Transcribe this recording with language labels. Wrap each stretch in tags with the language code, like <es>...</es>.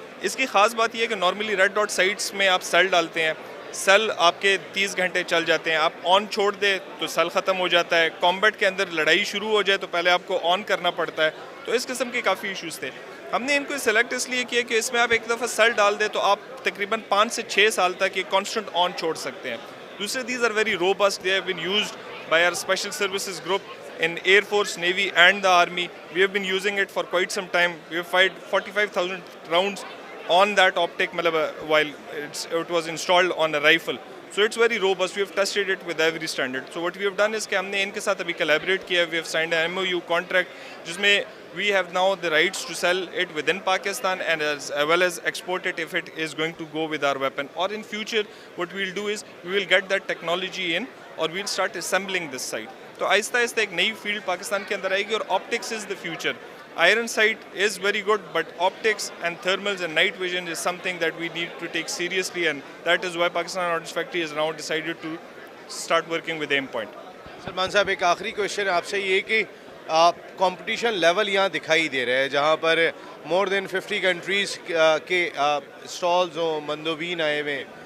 <ur>اس کی خاص بات یہ ہے کہ نارملی ریڈ ڈاٹ سائٹس میں آپ سیل ڈالتے ہیں, سیل آپ کے 30 گھنٹے چل جاتے ہیں, آپ آن چھوڑ دیں تو سیل ختم ہو جاتا ہے, کامبیٹ کے اندر لڑائی شروع ہو جائے تو پہلے آپ کو آن کرنا پڑتا ہے. تو اس قسم کے کافی ایشوز تھے. ہم نے ان کو سلیکٹ اس لیے کیا کہ اس میں آپ ایک دفعہ سیل ڈال دیں تو آپ تقریباً 5 سے 6 سال تک یہ کانسٹنٹ آن چھوڑ سکتے ہیں. دوسرے</ur> <en>These are very robust, they have been used by our special services group in Air Force, Navy and the Army. We have been using it for quite some time. We have fired 45,000 rounds on that optic while it was installed on a rifle. So it's very robust. We have tested it with every standard. So what we have done is</en> <ur>کہ ہم نے ان کے ساتھ ابھی collaborate کیا.</ur> <en>We have signed an MOU contract</en> <ur>جس میں</ur> <en>we have now the rights to sell it within Pakistan and as well as export it if it is going to go with our weapon. Or in future what we will do is we will get that technology in or we will start assembling this site.</en> <ur>تو آہستہ آہستہ ایک نئی field Pakistan کے اندر آئے گی اور</ur> <en>Optics is the future. Iron sight is very good but optics and thermals and night vision is something that we need to take seriously and that is why Pakistan ordnance factory is now decided to start working with Aimpoint.</en> <ur>Salman صاحب ایک آخری question ہے آپ سے, یہ کہ competition level یہاں دکھائی دے رہا ہے جہاں پر</ur> <en>more than 50 countries</en> <ur>کے اسٹالز ہوں, مندوبین آئے ہوئے ہیں.</ur>